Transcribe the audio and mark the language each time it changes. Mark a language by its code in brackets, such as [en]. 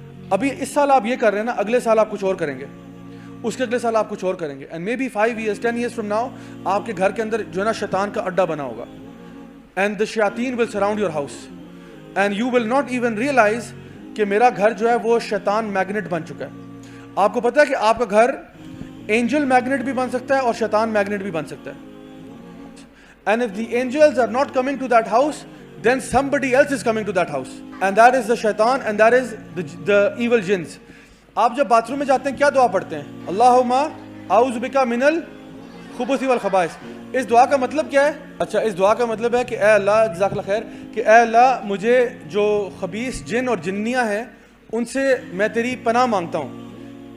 [ur] ابھی اس سال آپ یہ کر رہے ہیں نا, اگلے سال آپ کچھ اور کریں گے, اس کے اگلے سال آپ کچھ اور کریں گے, [en] and may be 5 years 10 years from now [ur] آپ کے گھر کے اندر جو ہے نا شیطان کا اڈا بنا ہوگا, [en] and the شیاطین will surround your house, and you will not even realize [ur] کہ میرا گھر جو ہے وہ شیطان میگنیٹ بن چکا ہے. آپ کو پتہ ہے کہ آپ کا گھر اینجل میگنیٹ بھی بن سکتا ہے اور شیطان میگنیٹ بھی بن سکتا ہے. [en] And if the angels are not coming to that house, then somebody else is coming to that house, and that is the shaitan, and that is the evil jinns. [ur] آپ جب باتھ روم میں جاتے ہیں کیا دعا پڑھتے ہیں, [ar] اللہم اعوذ بک من الخبث والخبائث. [ur] اس دعا کا مطلب کیا ہے؟ اچھا, اس دعا کا مطلب ہے کہ اے اللہ, جزاک اللہ خیر, کہ اے اللہ مجھے جو خبیث جن اور جنیاں ہیں ان سے میں تیری پناہ مانگتا ہوں.